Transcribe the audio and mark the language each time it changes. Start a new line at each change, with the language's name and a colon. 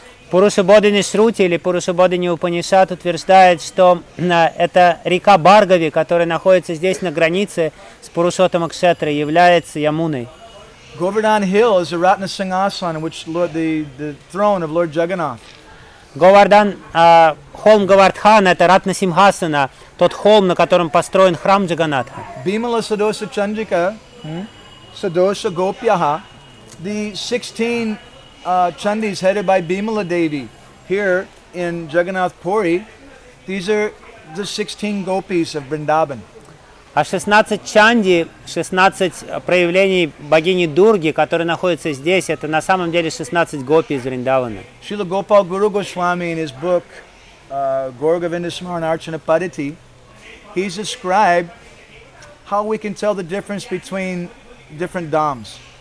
Russian: Purusha Bodhini Shruti или Purusha Bodhini Upanishad утверждает, что эта река Бхаргави, которая находится здесь на границе с Пурушоттама Кшетра, является Ямуной.
English: Govardhan Hill is a Ratna Singhasana, which Lord, the throne of Lord Jagannath.
Russian: Говардан, холм Говардхана, это Ратна Симхасана, тот холм, на котором построен храм Джаганнатха.
English: Бимала Садоса Чандрика, Садоса Гопьяха, the 16 Chandis headed by Bimala Devi here in Jagannath Puri, these are the 16 Gopis of Vrindavan.
Russian: А 16 Чанди, 16 проявлений богини Дурги, которые находятся здесь, это на самом деле 16 гопи из Вриндавана.
English: Шрила Гопал Гуру Госвами in his book Gorga Vindasmaran Archana Padati, he's described how we can tell the difference between different dhams.